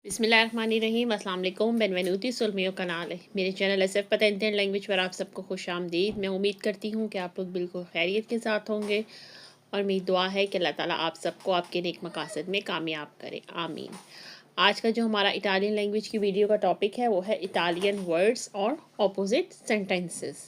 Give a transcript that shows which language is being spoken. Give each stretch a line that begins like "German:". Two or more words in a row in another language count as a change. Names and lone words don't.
Arabic: بسم الله الرحمن الرحيم السلام عليكم
Italian: benvenuti sul mio canale.
Hindi: मेरे चैनल SF पता
English: Indian language
Hindi: पर आप सबको खुशामदीद। मैं उम्मीद करती हूँ कि आप लोग बिल्कुल खैरियत के साथ होंगे और मेरी दुआ है कि अल्लाह ताला आप सबको आपके नेक मकासद में कामयाब करे, आमीन। आज का जो हमारा
English: Italian language
Hindi: की वीडियो का टॉपिक है वो है
English: Italian words
Hindi: और
English: opposite sentences.